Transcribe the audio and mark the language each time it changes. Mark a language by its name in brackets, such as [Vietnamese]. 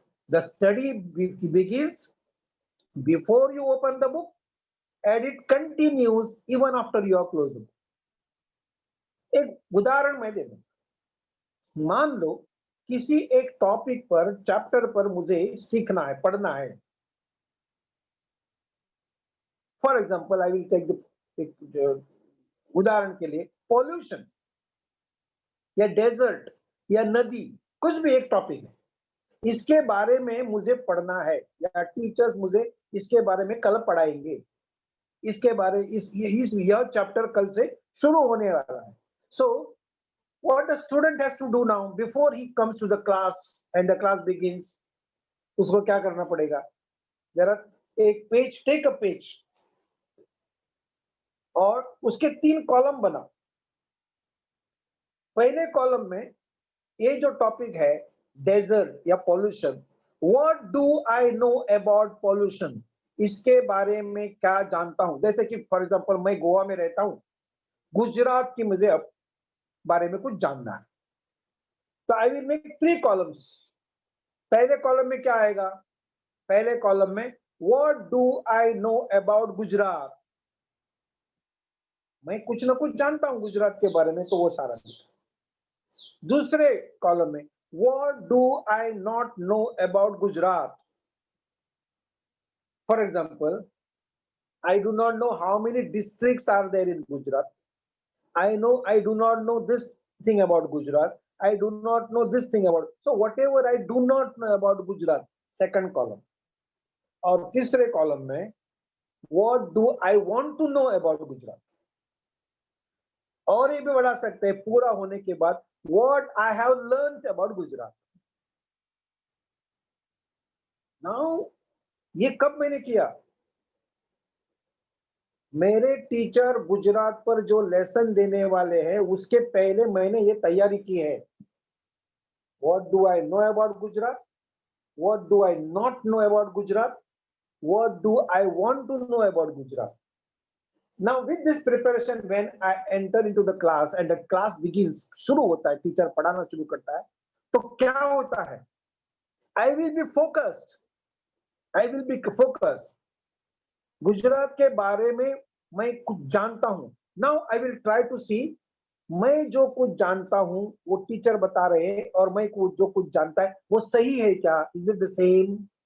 [English] The study begins before you open the book and it continues even after you are closed. [Hindi] एक उदाहरण मैं दे दूं, मान लो किसी एक टॉपिक पर, चैप्टर पर मुझे सीखना है, पढ़ना है. [English] for example I will take [Hindi] उदाहरण के लिए पॉल्यूशन या डेजर्ट या नदी, कुछ भी एक टॉपिक है, इसके बारे में मुझे पढ़ना है या टीचर्स मुझे इसके बारे में कल पढ़ाएंगे, इसके बारे यह चैप्टर कल से शुरू होने वाला है. [English] so what the student has to do now before he comes to the class and the class begins, [Hindi] उसको क्या करना पड़ेगा? जरा एक पेज, [English] take a page [Hindi] और उसके 3 कॉलम बनाओ. पहले कॉलम में ये जो टॉपिक है डेजर्ट या pollution, [English] what do I know about pollution, [Hindi] इसके बारे में क्या जानता हूं. जैसे कि फॉर एग्जांपल मैं गोवा में रहता हूं, गुजरात की मुझे अब बारे में कुछ जानना है, तो [English] I will make 3 columns. [Hindi] पहले कॉलम में क्या आएगा? पहले कॉलम में [English] what do I know about Gujarat, [Hindi] मैं कुछ ना कुछ जानता हूं गुजरात के बारे में, तो वो सारा लिखा. दूसरे कॉलम में [English] What do I not know about Gujarat. For example, I do not know how many districts are there in Gujarat. I do not know this thing about Gujarat. I do not know this thing about. So whatever I do not know about Gujarat, second column. [Hindi] और तीसरे column में [English] what do I want to know about Gujarat. [Hindi] और ये भी बढ़ा सकते हैं पूरा होने के बाद [English] what I have learned about Gujarat. [Hindi] Now ये कब मैंने किया? मेरे टीचर गुजरात पर जो लेसन देने वाले हैं उसके पहले मैंने ये तैयारी की है. [English] What do I know about Gujarat? What do I not know about Gujarat? What do I want to know about Gujarat? Now with this preparation, when I enter into the class and the class begins, [Hindi] शुरू होता है, teacher पढ़ाना शुरू करता है, तो क्या होता है? [English] I will be focused. I will be focused. [Hindi] Gujarat के बारे में मैं कुछ जानता हूं. [English] now I will try to see, [Hindi] मैं जो कुछ जानता हूं वो टीचर बता रहे हैं और मैं जो कुछ जानता है वो सही है क्या? [English] Is it the same?